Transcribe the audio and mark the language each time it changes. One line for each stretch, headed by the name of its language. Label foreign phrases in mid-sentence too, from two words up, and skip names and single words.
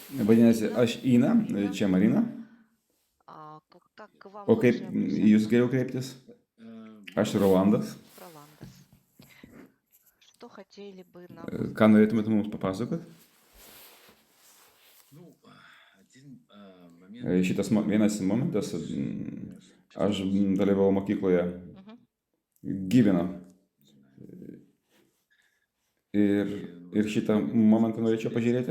Lithuanian: Vadinasi, Марина. aš Ina, čia Marina.
Russian: Как к вам
Lithuanian: O kaip
Russian: лучше
Lithuanian: į jūs
Russian: обращаться?
Lithuanian: geriau kreiptis? Aš Rolandas.
Russian: Роландес. Что хотели бы нам
Lithuanian: Ką
Russian: узнать?
Lithuanian: norėtumėte mums papasakot? Šitas vienas momentas, aš dalyvavau mokykloje Мгм. Gyvino. Ir šitą momentą norėčiau pažiūrėti.